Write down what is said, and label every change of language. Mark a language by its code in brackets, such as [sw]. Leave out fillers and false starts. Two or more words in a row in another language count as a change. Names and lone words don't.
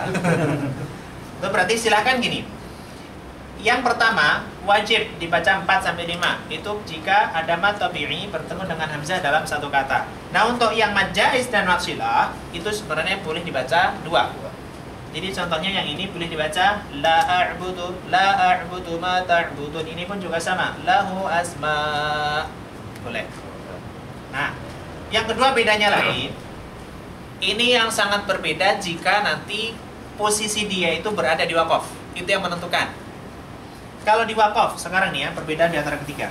[id] Itu berarti silakan gini. Yang pertama, wajib dibaca 4 sampai 5. Itu jika ada mat tabi'i bertemu dengan hamzah dalam satu kata. Nah, untuk yang mad jaiz dan mat silah itu sebenarnya boleh dibaca 2. Jadi contohnya yang ini boleh dibaca [ar] لا أعبد ما تعبدون. [id] Ini pun juga sama, [ar] له أسماء. [id] Boleh. Nah, yang kedua bedanya lagi. Ini yang sangat berbeda jika nanti posisi dia itu berada di waqaf. Itu yang menentukan. Kalau di waqaf, sekarang nih ya, perbedaan di antara ketiga.